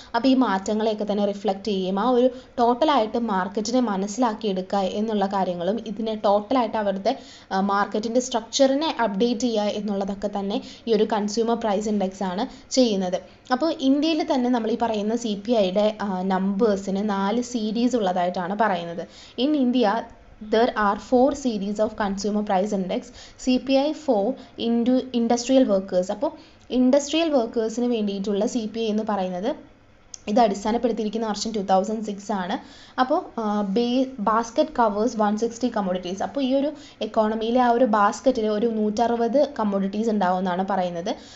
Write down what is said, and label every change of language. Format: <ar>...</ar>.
<ml>അപ്പോൾ ഈ മാറ്റങ്ങളെയൊക്കെ തന്നെ റിഫ്ലക്റ്റ് ചെയ്യും. ആ ഒരു ടോട്ടലായിട്ട് മാർക്കറ്റിനെ മനസ്സിലാക്കിയെടുക്കുക എന്നുള്ള കാര്യങ്ങളും, ഇതിനെ ടോട്ടലായിട്ട് അവരുടെ മാർക്കറ്റിൻ്റെ സ്ട്രക്ചറിനെ അപ്ഡേറ്റ് ചെയ്യുക എന്നുള്ളതൊക്കെ തന്നെ ഈ ഒരു കൺസ്യൂമർ പ്രൈസ് ഇൻഡെക്സ് ആണ് ചെയ്യുന്നത്. അപ്പോൾ ഇന്ത്യയിൽ തന്നെ നമ്മൾ ഈ പറയുന്ന CPIയുടെ നമ്പേഴ്സിന് 4 സീരീസ് ഉള്ളതായിട്ടാണ് പറയുന്നത്.</ml> <en>In India there are 4 series of consumer price index. CPI for industrial workers.</en> <ml>അപ്പോൾ ഇൻഡസ്ട്രിയൽ വർക്കേഴ്സിന് വേണ്ടിയിട്ടുള്ള CPI എന്ന് പറയുന്നത്, ഇത് അടിസ്ഥാനപ്പെടുത്തിയിരിക്കുന്ന വർഷം 2006 ആണ്.</ml> <en>അപ്പോൾ basket covers 160 commodities.</en> <ml>അപ്പോൾ ഈ ഒരു എക്കോണമിയിലെ ആ ഒരു ബാസ്ക്കറ്റിൽ ഒരു 160 കമ്മോഡിറ്റീസ് ഉണ്ടാവുമെന്നാണ് പറയുന്നത്.</ml>